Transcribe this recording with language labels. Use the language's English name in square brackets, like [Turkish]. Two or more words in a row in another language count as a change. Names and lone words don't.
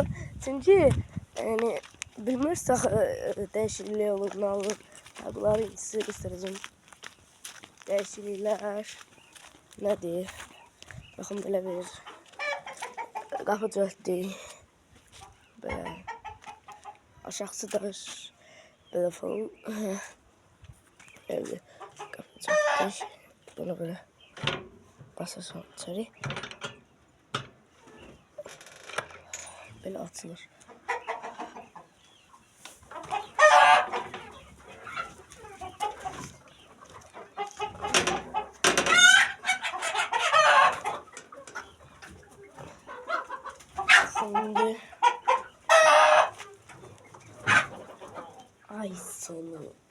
[Azerbaijani] Çünki yəni bilmirsək dəyişikliklər olur, nə olur. Bunları indi sizə göstərəcəm. Dəyişikliklər nədir? Baxın belə bir qapı düzəltdik. Belə aşağısı belə falan. [Turkish] Evde kapatacaklar. Bunu böyle basarsan içeri. Böyle atılır. Şimdi ay sonu.